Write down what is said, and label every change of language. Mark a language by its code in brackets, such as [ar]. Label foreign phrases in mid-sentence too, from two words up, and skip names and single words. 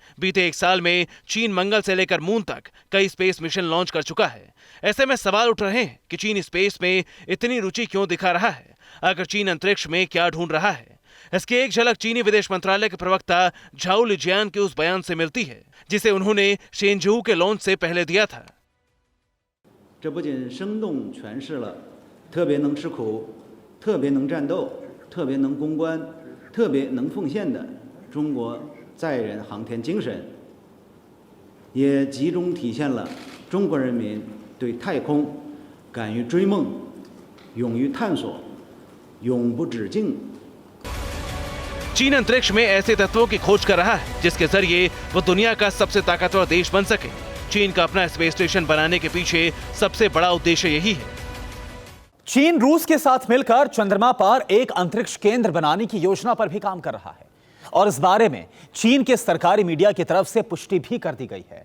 [hi] बीते 1 साल में चीन मंगल से लेकर मून तक कई [en] space mission launch [hi] कर चुका है। ऐसे में सवाल उठ रहे हैं कि चीन स्पेस में इतनी रुचि क्यों दिखा रहा है, आखिर चीन अंतरिक्ष में क्या ढूंढ रहा है। इसकी एक झलक चीनी विदेश मंत्रालय के प्रवक्ता झाओ लिजियान के उस बयान से मिलती है, जिसे उन्होंने शेनझू के लॉन्च से पहले दिया था। [zh] 这不仅生动诠释了特别能吃苦、特别能战斗、特别能攻关、特别能奉献的中国载人航天精神，也集中体现了中国人民对太空敢于追梦、勇于探索、永不止境 [hi] चीन अंतरिक्ष में ऐसे तत्वों की खोज कर रहा है जिसके जरिए वो दुनिया का सबसे ताकतवर देश बन सके। चीन का अपना [en] space station [hi] बनाने के पीछे सबसे बड़ा उद्देश्य यही है। चीन रूस के साथ मिलकर चंद्रमा पर एक अंतरिक्ष केंद्र बनाने की योजना पर भी काम कर रहा है और इस बारे में चीन के सरकारी मीडिया की तरफ से पुष्टि भी कर दी गई है।